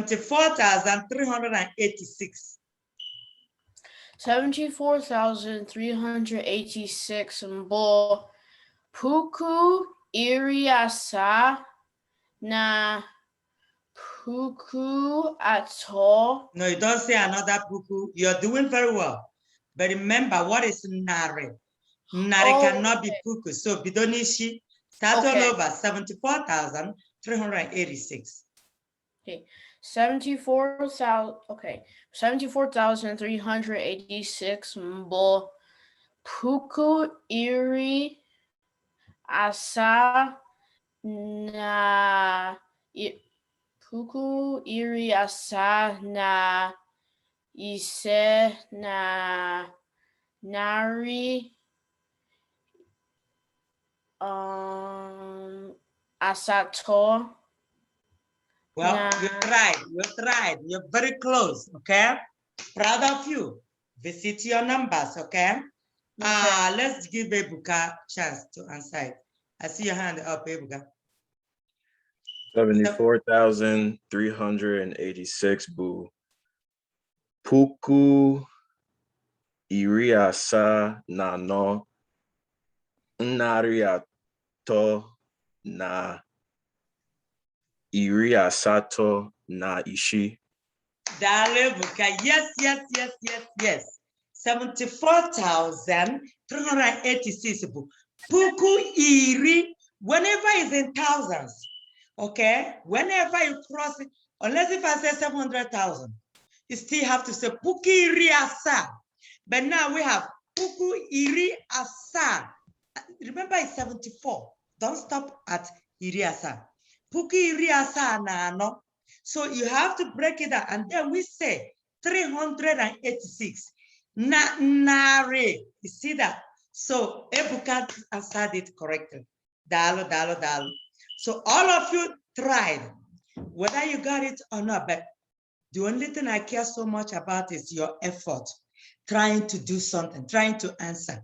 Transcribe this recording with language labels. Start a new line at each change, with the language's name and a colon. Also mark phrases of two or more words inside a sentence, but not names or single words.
English: 74,386.
Igbo: 74,386 mbụ puku iri asaa na puku atọ.
English: No, you don't say another puku. You're doing very well. But remember,
Igbo: what is nari? Nari cannot be puku.
English: So bidonishi, start all over. 74,386. Okay.
Igbo: 74,386 mbụ puku iri asaa na ise na narị asatọ.
English: Well, you tried. You're very close, okay? Proud of you. Visit your numbers, okay? Let's give Ebuka a chance to answer it. I see your hand up, Ebuka. 74,386 boo.
Igbo: puku iri asaa na anọ narị atọ na iri asatọ na isii.
English: Dalebuka, yes. 74,386. Puku iri, whenever it's in thousands, okay? Whenever you cross it, unless if I say 700,000, you still have to say
Igbo: puku iri asa.
English: But now we have
Igbo: puku iri asa.
English: Remember, it's 74. Don't stop at
Igbo: iri asa. Puku iri asa na ano.
English: So you have to break it down, and then we say 386. Nare. You see that? So Ebuka answered it correctly. Dalo. So all of you tried, whether you got it or not, but the only thing I care so much about is your effort, trying to do something, trying to answer.